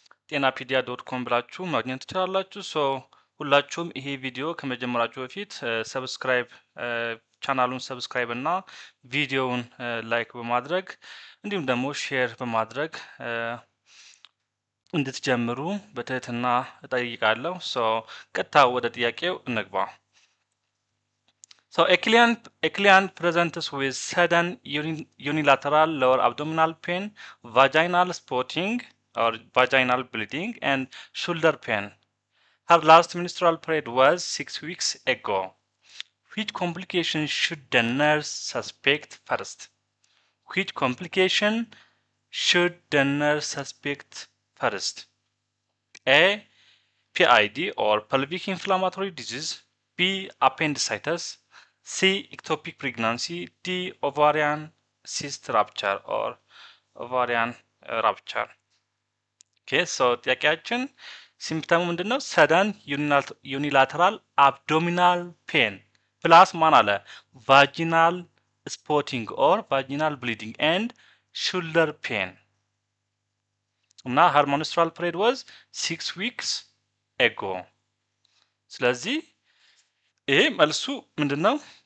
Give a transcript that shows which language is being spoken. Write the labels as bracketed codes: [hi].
[am] ጤናፔዲያ.com ብላችሁ ማግኘት ትችላላችሁ። ሁላችሁም ይሄ ቪዲዮ ከመጀመራችሁ በፊት ሰብስክራይብ ቻናሉን ሰብስክራይብ እና ቪዲዮውን ላይክ በማድረግ እንዲሁም ደግሞ ሼር በማድረግ እንድትጀምሩ በትህትና እጠይቃለሁ። ቀጥታ ወደ ጥያቄው እንግባ። [en] A client presents with sudden unilateral lower abdominal pain, vaginal spotting or vaginal bleeding, and shoulder pain. Her last menstrual period was 6 weeks ago. Which complication should the nurse suspect first? Which complication should the nurse suspect first? A. PID or pelvic inflammatory disease. B. Appendicitis. C. Ectopic pregnancy. D. Ovarian cyst rupture or ovarian rupture. [am] Okay, ጥያቄያችን ሲምፕተሙ ምንድነው? [en] ሰደን ዩኒላተራል አብዶሚናል ፔን ፕላስ [am] ማን አለ? [en] ቫጂናል ስፖቲንግ ኦር ቫጂናል ብሊዲንግ ኤንድ ሹልደር ፔን እና her menstrual period was 6 weeks ago። [am] ስለዚህ ይሄ መልሱ ምንድነው?